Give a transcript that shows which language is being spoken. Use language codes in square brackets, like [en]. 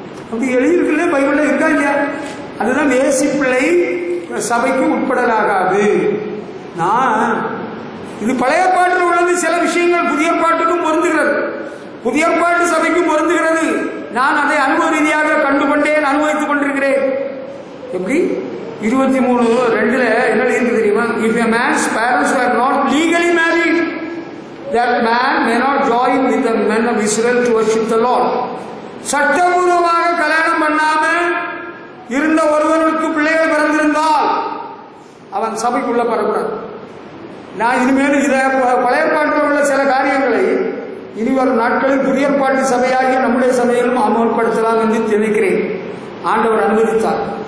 [ta] அப்படி எழுதியிருக்குல்ல, பைபிள்ல இருக்காங்க. அதுதான் வேசி பிள்ளை சபைக்கு உட்படலாகாது. நான் இது பழைய பாட்டில் உள்ளது. சில விஷயங்கள் புதிய பாட்டுக்கும் பொருந்துகிறது, புதிய பாட்டு சபைக்கும் பொருந்துகிறது. நான் அதை அனுபவ ரீதியாக கண்டுகொண்டேன், அனுபவித்துக் கொண்டிருக்கிறேன். எப்படி? 23:2 என்ன இருக்கு தெரியுமா? [en] If a man's parents were not legally married, that man may not join with the men of Israel to worship the Lord. [ta] சட்டபூர்வமாக கல்யாணம் பண்ணாம இருந்த ஒருவனுக்கு பிள்ளைகள் பிறந்திருந்தால் அவன் சபைக்குள்ள வரக்கூடாது. நான் இனிமேல் இதை பழைய பாட்டில் உள்ள சில காரியங்களை இனி வரும் நாட்களில் புதிய பாட்டு சபையாகிய நம்முடைய சபையிலும் அமல்படுத்தலாம் என்று நினைக்கிறேன். ஆண்டவர் அனுமதித்தார்.